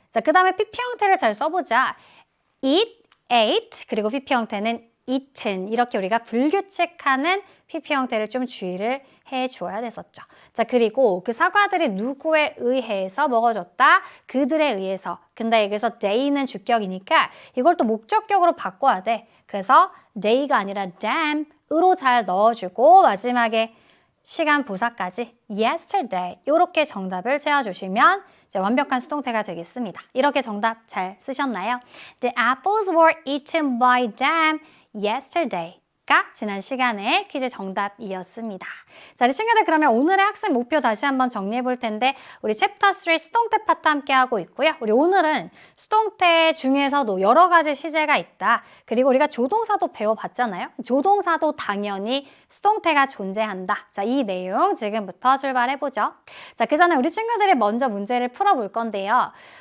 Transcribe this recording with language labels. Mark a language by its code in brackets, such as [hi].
[ko] 자, 그 다음에 PP 형태를 잘 써보자. eat, ate, 그리고 PP 형태는 eaten. 이렇게 우리가 불규칙하는 PP 형태를 좀 주의를 해 주어야 됐었죠. 자, 그리고 그 사과들이 누구에 의해서 먹어졌다? 그들에 의해서. 근데 여기서 they는 주격이니까 이걸 또 목적격으로 바꿔야 돼. 그래서 they가 아니라 them으로 잘 넣어주고 마지막에 시간 부사까지 yesterday 이렇게 정답을 채워주시면 이제 완벽한 수동태가 되겠습니다. 이렇게 정답 잘 쓰셨나요? [en] The apples were eaten by them yesterday가 [ko] 지난 시간에 퀴즈 정답이었습니다. 자, 우리 친구들 그러면 오늘의 학습 목표 다시 한번 정리해 볼 텐데 우리 챕터 3 수동태 파트 함께 하고 있고요. 우리 오늘은 수동태 중에서도 여러 가지 시제가 있다. 그리고 우리가 조동사도 배워봤잖아요. 조동사도 당연히 수동태가 존재한다. 자, 이 내용 지금부터 출발해 보죠. 자, 그 전에 우리 친구들이 먼저 문제를 풀어볼 건데요.